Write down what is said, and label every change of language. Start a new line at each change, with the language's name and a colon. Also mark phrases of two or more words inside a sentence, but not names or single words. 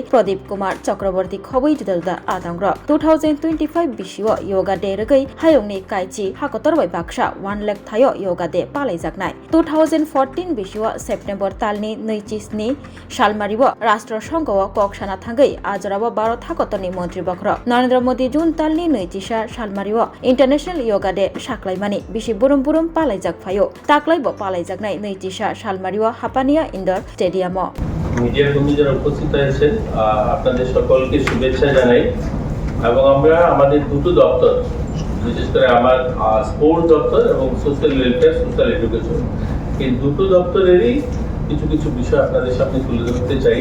Kok Borok: Pradeep Kumar Chakraborty Khoboi Juda Adangro 2025 Bishiwo Yoga Day Regai Hayongni Kaichi Hakotorbai Baksha 1 lakh Thayo Yoga Day palaijaknai 2014 Bishiwo September talni Cisni Shalmaribo Rashtra Sangho Kokshana Thangai Ajrabo Baro Thakotoni Montri Bakro Narendra Modi Jun Talni Noitisha Shalmaribo International Yoga Day Shaklaimani Bishi Burum Burum Palaijak Phayo Taklaibo Palaijaknai Noitisha Shalmaribo Hapania Indoor Stadium
Bangla: মিডিয়ার কর্মী যারা উপস্থিত আছেন আপনাদের সকলকে শুভেচ্ছা জানাই এবং আমরা আমাদের দুটো দপ্তর বিশেষ করে আমার স্পোর্টস দপ্তর এবং
English: social welfare social education
Bangla: এই দুটো দপ্তরেরই কিছু কিছু বিষয় আপনাদের সামনে তুলে ধরতে চাই।